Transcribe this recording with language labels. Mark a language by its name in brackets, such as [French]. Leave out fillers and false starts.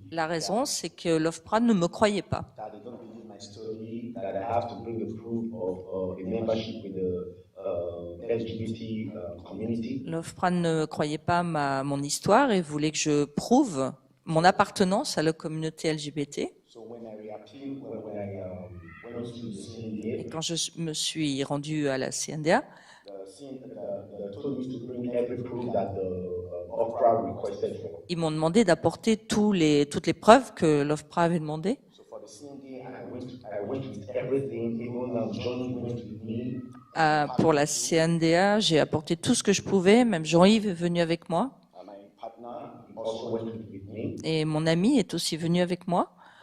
[French] la raison, c'est que l'OFPRA ne me croyait pas. [English] that they don't believe my story, that I have to bring the proof of a membership with the LGBT community. [French] L'OFPRA ne croyait pas mon histoire et voulait que je prouve mon appartenance à la communauté LGBT. [English] So when I reappealed, when I went to the CNDA, [French] Et quand je me suis rendu à la CNDA, [English] the told me to bring every proof that the OFPRA requested for. [French] ils m'ont demandé d'apporter toutes les preuves que l'OFPRA avait demandées. [English] So for the CNDA, I went with everything, even Johnny went with me. [French] Pour la CNDA, j'ai apporté tout ce que je pouvais, même Jean-Yves est venu avec moi. [English] My partner also went with me. [French] Et mon ami est aussi venu avec moi.